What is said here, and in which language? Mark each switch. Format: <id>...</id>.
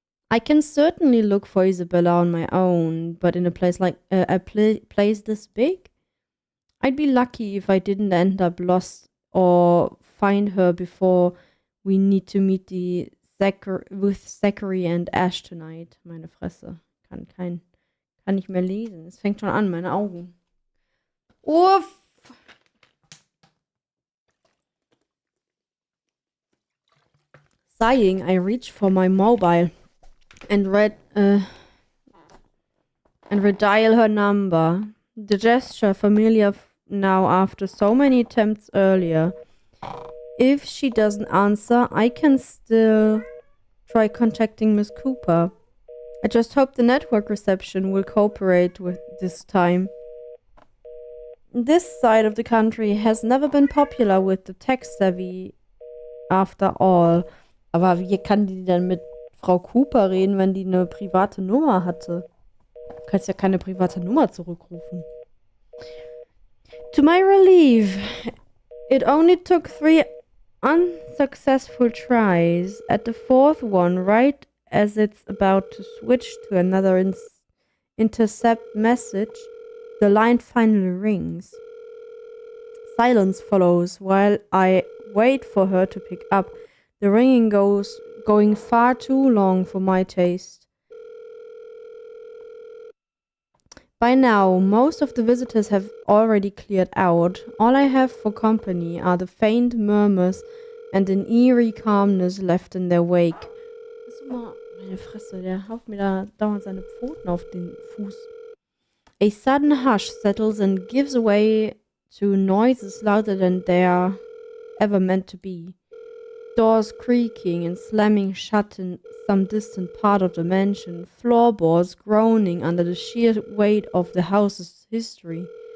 <en>I can certainly look for Isabella on my own, but in a place like place this big, I'd be lucky if I didn't end up lost or find her before we need to meet with Zachary and Ash tonight.</en> <de>Meine Fresse, kann nicht mehr lesen. Es fängt schon an, meine Augen. Uff.</de> <en>Sighing, I reach for my mobile and redial her number. The gesture familiar now after so many attempts earlier. If she doesn't answer, I can still try contacting Miss Cooper. I just hope the network reception will cooperate with this time. This side of the country has never been popular with the tech-savvy after all.</en> <de>Aber wie kann die denn mit Frau Cooper reden, wenn die eine private Nummer hatte? Du kannst ja keine private Nummer zurückrufen.</de> <en>To my relief, it only took 3 unsuccessful tries. At the 4th one, right as it's about to switch to another intercept message, the line finally rings. Silence follows while I wait for her to pick up. The ringing going far too long for my taste. By now, most of the visitors have already cleared out. All I have for company are the faint murmurs and an eerie calmness left in their wake.</en> <de>Mal, meine Fresse, der haut mir da dauernd seine Pfoten auf den Fuß.</de> <en>A sudden hush settles and gives way to noises louder than their ever meant to be. Doors creaking and slamming shut in some distant part of the mansion, floorboards groaning under the sheer weight of the house's history.</en>